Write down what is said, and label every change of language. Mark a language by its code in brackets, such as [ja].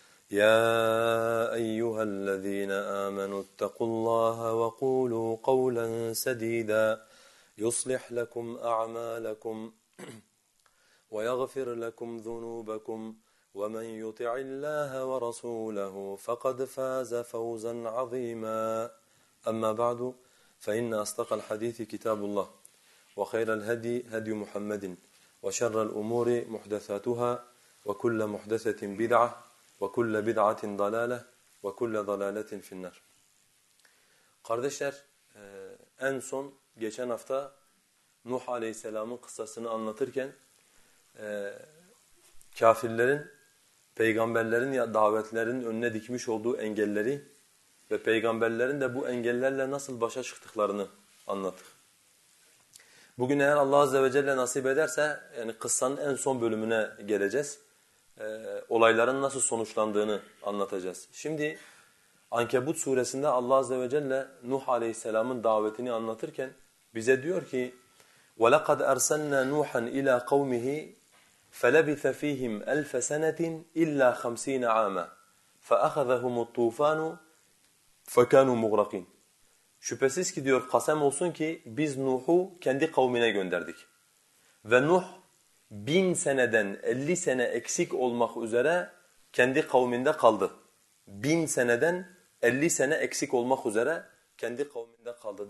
[ar] يا أيها الذين آمنوا اتقوا الله وقولوا قولا سديدا يصلح لكم أعمالكم ويغفر لكم ذنوبكم ومن يطع الله ورسوله فقد فاز فوزا عظيما. أما بعد، فإن أصدق الحديث كتاب الله وخير الهدي هدي محمد وشر الأمور محدثاتها وكل محدثة بدعة وكل بدعة ضلالة وكل ضلالة في النار. [tr] Kardeşler, en son geçen hafta Nuh Aleyhisselam'ın kıssasını anlatırken kafirlerin peygamberlerin ya davetlerin önüne dikmiş olduğu engelleri ve peygamberlerin de bu engellerle nasıl başa çıktıklarını anlattık. Bugün eğer Allah Azze ve Celle nasip ederse yani kıssanın en son bölümüne geleceğiz. Olayların nasıl sonuçlandığını anlatacağız. Şimdi Ankebut suresinde Allah Azze ve Celle Nuh Aleyhisselam'ın davetini anlatırken bize diyor ki [ar] وَلَقَدْ اَرْسَلْنَا نُوحًا اِلَى قَوْمِهِ فَلَبِثَ ف۪يهِمْ أَلْفَ سَنَةٍ إِلَّا خَمْس۪ينَ عَامًا فَأَخَذَهُمُ الطُّوفَانُ فَكَانُوا مُغْرَقِينَ. [tr] Şüphesiz ki diyor, kasem olsun ki biz Nuh'u kendi kavmine gönderdik. Ve Nuh 1000 seneden 50 sene eksik olmak üzere kendi kavminde kaldı. 1000 seneden 50 sene eksik olmak üzere kendi kavminde kaldı.